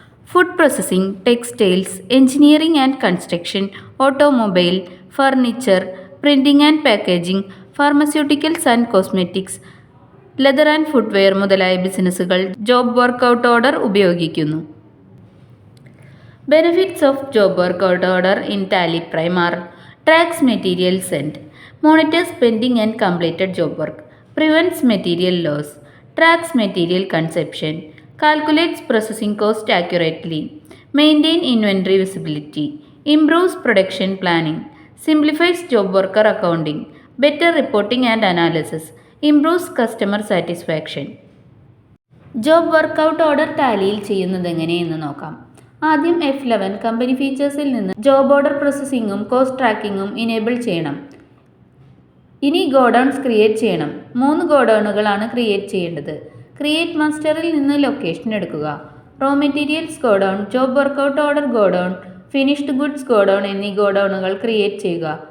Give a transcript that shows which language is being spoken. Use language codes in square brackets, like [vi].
[ml] Food processing, textiles, engineering and construction, automobile, furniture, printing and packaging, pharmaceuticals and cosmetics, leather and footwear മുതലായ ബിസിനസ്സുകൾ job workout order ഉപയോഗിക്കുന്നു. [en] Benefits of job workout order in Tally Prime are: tracks material sent, monitors pending and completed job work, prevents material loss, tracks material consumption, calculates processing cost accurately, maintain inventory visibility, improves production planning, simplifies job worker accounting, better reporting and analysis, improves customer satisfaction. [ml] Job workout order ടാലിയിൽ ചെയ്യുന്നതെങ്ങനെയെന്ന് നോക്കാം. ആദ്യം F11 company ഫീച്ചേഴ്സിൽ നിന്ന് job order പ്രോസസ്സിംഗും cost ട്രാക്കിങ്ങും enable ചെയ്യണം. ഇനി godowns create ചെയ്യണം. 3 ഗോഡൗണുകളാണ് create ചെയ്യേണ്ടത്. Create മാസ്റ്ററിൽ നിന്ന് location എടുക്കുക. Raw materials godown, job workout order godown, finished goods godown എന്നീ ഗോഡൗണുകൾ ക്രിയേറ്റ് ചെയ്യുക.